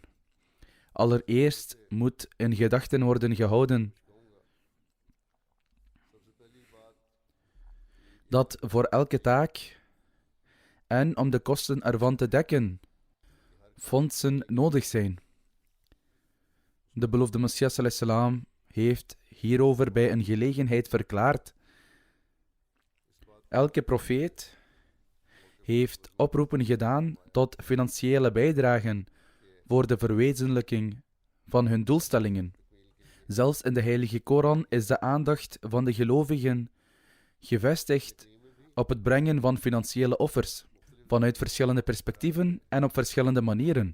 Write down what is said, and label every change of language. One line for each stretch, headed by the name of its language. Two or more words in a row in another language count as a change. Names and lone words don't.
Dutch: Allereerst moet in gedachten worden gehouden dat voor elke taak en om de kosten ervan te dekken, fondsen nodig zijn. De beloofde Messias
Arabic: صلى الله عليه وسلم
Dutch: heeft hierover bij een gelegenheid verklaard: elke profeet heeft oproepen gedaan tot financiële bijdragen voor de verwezenlijking van hun doelstellingen. Zelfs in de Heilige Koran is de aandacht van de gelovigen gevestigd op het brengen van financiële offers, vanuit verschillende perspectieven en op verschillende manieren.